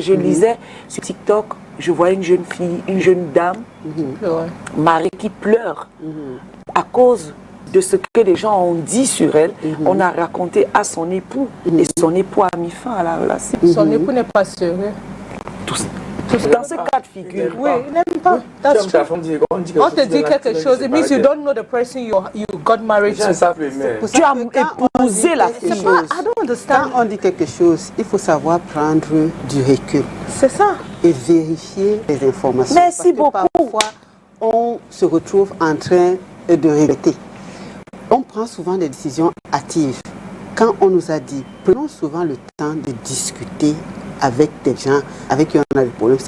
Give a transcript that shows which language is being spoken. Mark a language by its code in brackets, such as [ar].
[fr] Je lisais sur TikTok, je vois une jeune fille, une jeune dame, mariée qui pleure à cause de ce que les gens ont dit sur elle. On a raconté à son époux et son époux a mis fin à la relation. Son époux n'est pas sérieux. Dans ce cas de figure. Oui, il n'aime pas. On te dit quelque chose, [en] it means you don't know the person you got married to. [fr] Tu as épousé la fille. [en] I don't understand. [fr] Quand on dit quelque chose, il faut savoir prendre du recul. C'est ça. Et vérifier les informations. Merci beaucoup. Parfois, on se retrouve en train de regretter. On prend souvent des décisions hâtives. Quand on nous a dit, prenons souvent le temps de discuter avec des gens avec qui on a des problèmes.